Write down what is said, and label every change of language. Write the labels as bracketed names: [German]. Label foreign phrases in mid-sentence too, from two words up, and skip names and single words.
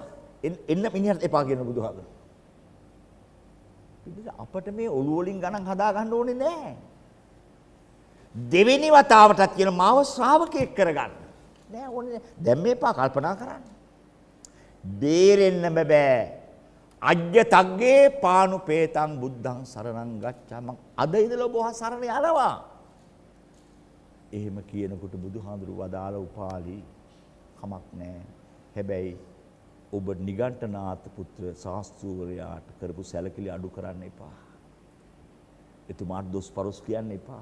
[Sinhala] එන්න මිනිහට එපා කියන බුදුහාඳුරු. අපිට මේ ඔළුව වලින් ගණන් හදා ගන්න ඕනේ නැහැ. දෙවෙනි වතාවටත් කියන මාව ශ්‍රාවකයෙක් කරගන්න. නෑ ඕනේ දැන් මේපා කල්පනා කරන්න. බේරෙන්න බෑ. [Pali] අජ්ජ තග්ගේ පානුපේතං බුද්ධං සරණං ගච්ඡාමි. [Sinhala] අද ඉඳලා ඔබ සරණ යනවා. එහෙම කියනකොට බුදුහාඳුරු වදාළ උපාලි කමක් නැහැ. හැබැයි ඔබ නිගණ්ඨනාථ පුත්‍ර ශාස්ත්‍රූවරයාට කරපු සැලකිලි අඩු කරන්න එපා. එතුමාට දොස් පරොස් කියන්න එපා.